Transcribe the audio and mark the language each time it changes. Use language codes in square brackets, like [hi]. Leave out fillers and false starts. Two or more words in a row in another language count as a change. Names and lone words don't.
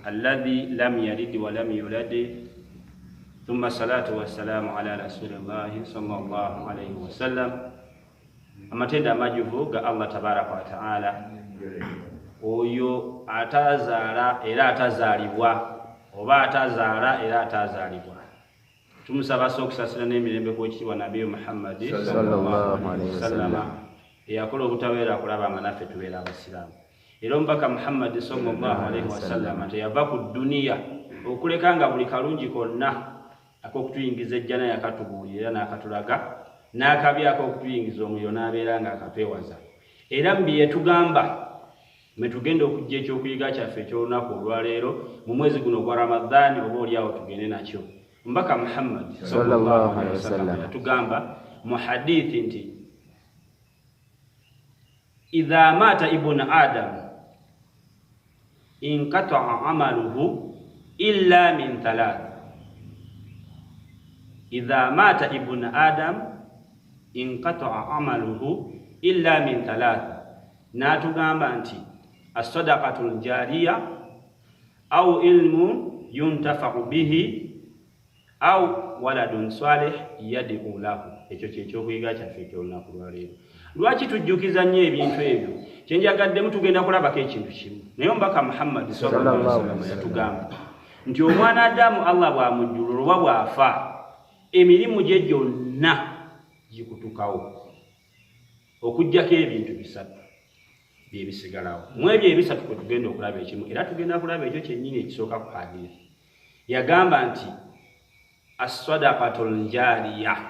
[ar] الذي لم يلد ولم يولد ثم الصلاة والسلام على رسول الله صلى الله عليه وسلم [lg] amatenda amajuvu ga [ar] الله تبارك وتعالى [lg] oyo atazaala era atazaalibwa oba atazaala era atazaalibwa tumusaba sokusasira n'emirembe kw'ekitiibwa Nabi Muhammad [ar] صلى الله عليه وسلم [lg] eyakola obutaweera akulaba nga naffe tubeera abasiraamu era omubaka Muhammad [ar] صلى الله عليه وسلم [lg] teyava ku duniya okuleka nga buli kalungi konna ak'okutuyingiza ejjana yakatubuulira n'akatulaga n'akabi ak'okutuyingiza omuliro n'abeera nga akapeewaza era mbi yetugamba metugenda okujja ekyokuyiga kyaffe ekyolunaku olwaleero mu mwezi guno gwa Ramadhaani oba oliawo tugende nakyo mbaka Muhammad [ar] صلى الله عليه وسلم [lg] yatugamba mu hadithi nti [ar] إذا مات ابن آدم انقطع عمله إلا من ثلاث إذا مات ابن آدم انقطع عمله إلا من ثلاث [lg] natugamba nti [ar] الصدقة الجارية أو علم ينتفع به أو ولد صالح يدعو له [lg] ekyo kyekyokuyiga kyaffe ekyolunaku lwaleero lwaki tujjukiza nnyo ebintu ebyo kyenjagaddemu tugenda kulabako ekintu kimu naye omubaka Muhammad [ar] صلى الله عليه وسلم [lg] yatugamba nti omwana Adamu Allah bw'amujjulula oba bw'afa emirimu gye gyonna gikutukawo okujjako ebintu bisatu byebisigalawo mu ebyo ebisatu kwe tugenda okulaba ekimu era tugenda kulaba ekyo kyennyini ekisooka ku hadithi yagamba nti [ar] الصدقة الجارية